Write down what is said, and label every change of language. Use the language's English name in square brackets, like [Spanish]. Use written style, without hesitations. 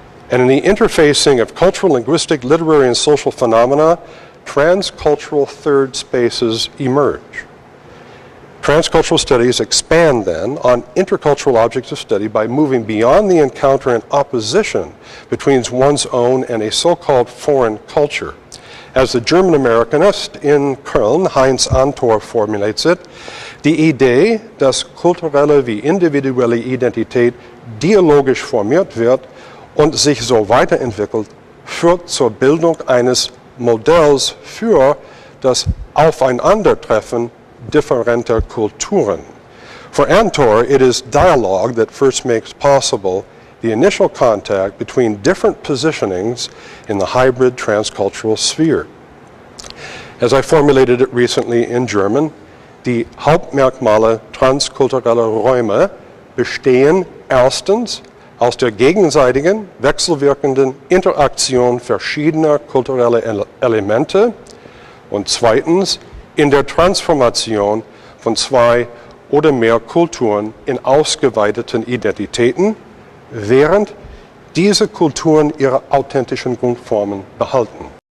[English] And in the interfacing of cultural, linguistic, literary, and social phenomena, transcultural third spaces emerge. Transcultural studies expand then on intercultural objects of study by moving beyond the encounter and opposition between one's own and a so-called foreign culture. As the German-Americanist in Köln, Heinz Antor, formulates it, [German] die Idee, dass kulturelle wie individuelle Identität dialogisch formiert wird und sich so weiterentwickelt, führt zur Bildung eines Modells für das Aufeinandertreffen differenter Kulturen. [English] For Antor, it is dialogue that first makes possible the initial contact between different positionings in the hybrid transcultural sphere. As I formulated it recently in German, [German] die Hauptmerkmale transkultureller Räume bestehen erstens aus der gegenseitigen, wechselwirkenden Interaktion verschiedener kultureller Elemente und zweitens in der Transformation von zwei oder mehr Kulturen in ausgeweiteten Identitäten, während diese Kulturen ihre authentischen Grundformen behalten.